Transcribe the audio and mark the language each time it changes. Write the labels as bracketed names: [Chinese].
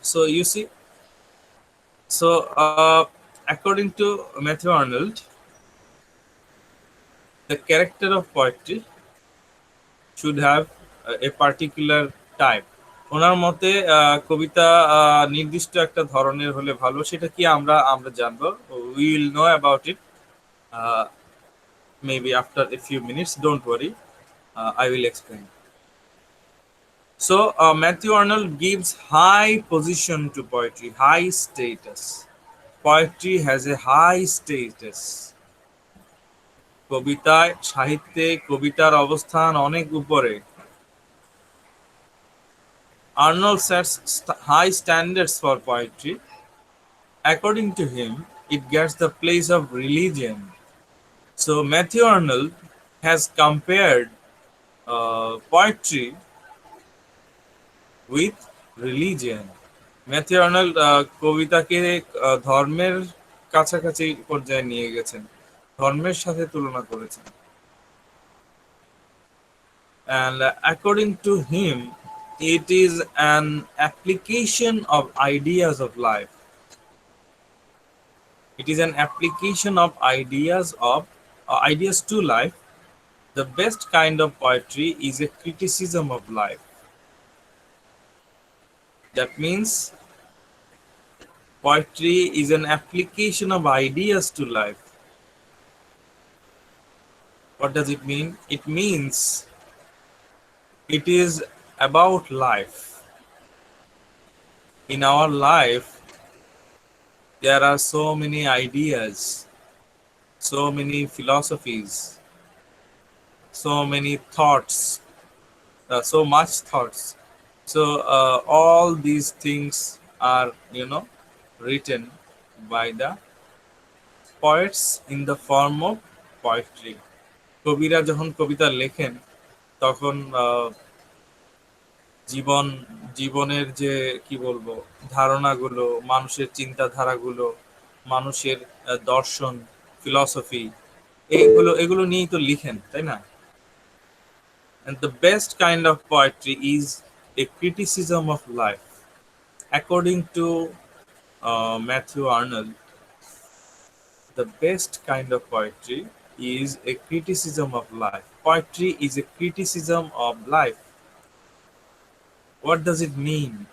[English] So you see, so according to Matthew Arnold, the character of poetry should have a particular type. [Bangla] ওনার মতে কবিতা নির্দিষ্ট একটা ধরনের হলে ভালো। সেটা কি আমরা আমরা জানবো, [English] We will know about it maybe after a few minutes, don't worry, I will explain. So Matthew Arnold gives high position to poetry, high status. Poetry has a high status. [Bangla] কবিতায়, সাহিত্যে কবিতার অবস্থান অনেক উপরে। [English] Arnold sets high standards for poetry. According to him, it gets the place of religion. So Matthew Arnold has compared poetry with religion. [Bangla] Matthew Arnold কবিতাকে ধর্মের কাছাকাছি পর্যায়ে নিয়ে গেছেন, ধর্মের সাথে তুলনা করেছেন। [English] And according to him, it is an application of ideas of life. It is an application of ideas to life. The best kind of poetry is a criticism of life. That means poetry is an application of ideas to life. What does it mean? It means it is about life. In our life, there are so many ideas, so many philosophies, so many thoughts, so much thoughts. So all these things are, written by the poets in the form of poetry. [Bangla] কবিরা যখন কবিতা লেখেন তখন জীবন জীবনের যে কি বলবো ধারণাগুলো, মানুষের চিন্তাধারাগুলো, মানুষের দর্শন, ফিলসফি, এগুলো নিয়েই তো লিখেন, তাই না? [English] And the best kind of poetry is a criticism of life. According to Matthew Arnold, the best kind of poetry is a criticism of life. Poetry is a criticism of life. What does it mean?